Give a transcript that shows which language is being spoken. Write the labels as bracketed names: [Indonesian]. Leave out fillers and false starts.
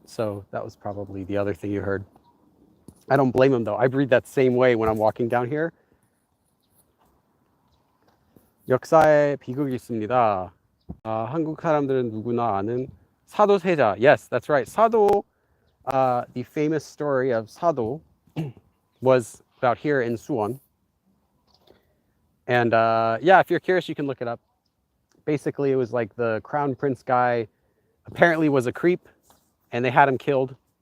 [English] So that was probably the other thing you heard. I don't blame him though. I breathe that same way when I'm walking down here. [Korean] 역사에 비극이 있습니다. 한국 사람들은 누구나 아는 사도 세자. [English] Yes, that's right. 사도, the famous story of 사도 was about here in Suwon. And yeah, if you're curious, you can look it up. Basically, it was like the crown prince guy apparently was a creep, and they had him killed.